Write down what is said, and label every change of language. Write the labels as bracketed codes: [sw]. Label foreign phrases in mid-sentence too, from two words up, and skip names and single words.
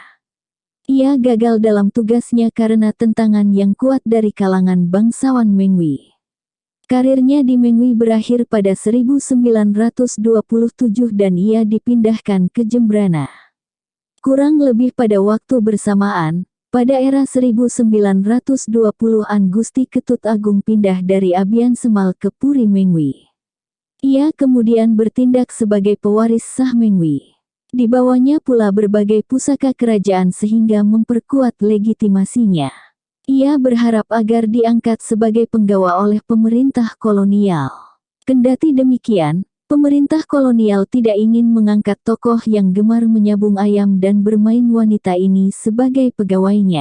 [id] Ia gagal dalam tugasnya karena tentangan yang kuat dari kalangan bangsawan Mengwi. Karirnya di Mengwi berakhir pada 1927 dan ia dipindahkan ke Jembrana. Kurang lebih pada waktu bersamaan, pada era 1920-an Gusti Ketut Agung pindah dari Abian Semal ke Puri Mengwi. Ia kemudian bertindak sebagai pewaris sah Mengwi. Dibawanya pula berbagai pusaka kerajaan sehingga memperkuat legitimasinya. Ia berharap agar diangkat sebagai penggawa oleh pemerintah kolonial. Kendati demikian, pemerintah kolonial tidak ingin mengangkat tokoh yang gemar menyabung ayam dan bermain wanita ini sebagai pegawainya.